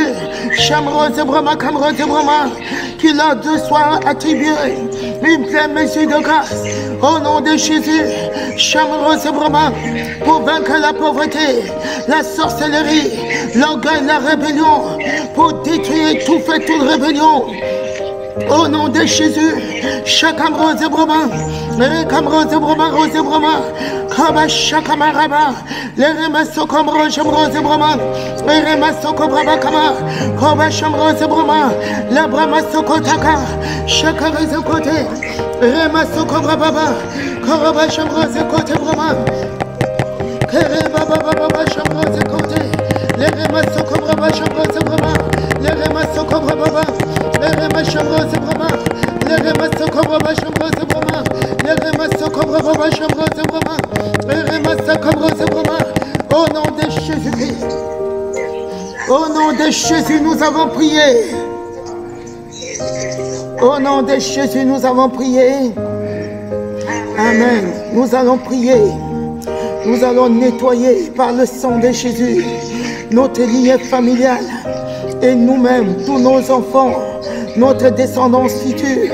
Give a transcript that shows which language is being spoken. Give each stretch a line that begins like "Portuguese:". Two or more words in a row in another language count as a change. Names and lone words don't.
French: Chamrose Brahma, Kamrose Brahma, qu'il leur soit attribué une pleine mesure de grâce. Au nom de Jésus. Chamrose Brahma, pour vaincre la pauvreté, la sorcellerie, l'orgueil, la rébellion, pour détruire tout fait, toute rébellion. Au nom de Jésus, Chakamrose Brahma, Kamrose Brahma, Rose Brahma, Kaba Shakamaraba, les Remasso Kamrose Brahma, les Remasso Kobraba Kama, Kaba Shamrose Brahma, la Brahma Sokotaka, Chakarose Kote, Remasso Kobraba, Koroba Shamrose Kote Brahma, Kereba Baba Shamrose Kote, les Remasso Kobraba Shamrose Brahma, les Remasso Kobraba. Les remas Chamrose Brahma, les remas Sokobraba Chamrose Brahma, les remas Sokobraba Chamrose Brahma, les remas Sokobraba Brahma, au nom de Jésus-Christ. Au nom de Jésus, nous avons prié. Au nom de Jésus, nous avons prié. Amen. Nous allons prier. Nous allons nettoyer par le sang de Jésus notre lignée familiale et nous-mêmes, tous nos enfants, notre descendance future.